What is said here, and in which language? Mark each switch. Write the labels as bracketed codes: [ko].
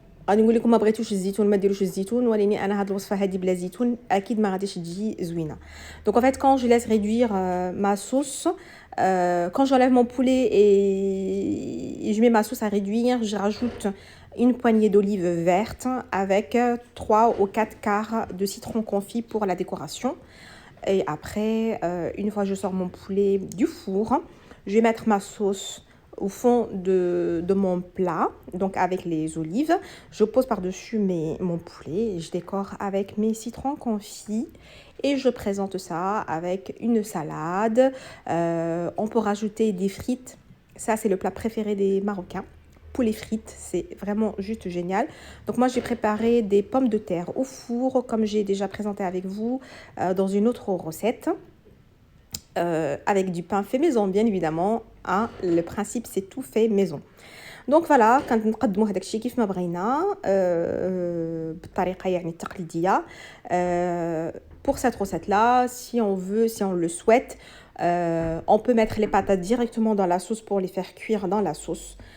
[ar] غادي نقول لكم ما بغيتوش الزيتون ما ديروش الزيتون، ولكن انا هاد الوصفه هذه بلا زيتون اكيد ما غاديش تجي زوينه. [fr] Donc en fait quand je laisse réduire ma sauce, quand j'enlève mon poulet et je mets ma sauce à réduire, je rajoute une poignée d'olives vertes avec 3 ou 4 quarts de citron confit pour la décoration. Et après une fois que je sors mon poulet du four, je vais mettre ma sauce au fond de mon plat, donc avec les olives. Je pose par-dessus mon poulet, je décore avec mes citrons confits et je présente ça avec une salade. On peut rajouter des frites, ça c'est le plat préféré des Marocains. Poulet frites, c'est vraiment juste génial. Donc moi j'ai préparé des pommes de terre au four comme j'ai déjà présenté avec vous dans une autre recette. Avec du pain fait maison bien évidemment. Le principe c'est tout fait maison. Donc voilà, quand [ar] نقدموا هذاك الشيء كيف ما بغينا بالطريقه يعني التقليديه. [fr] Pour cette recette là, si on le souhaite, on peut mettre les patates directement dans la sauce pour les faire cuire dans la sauce.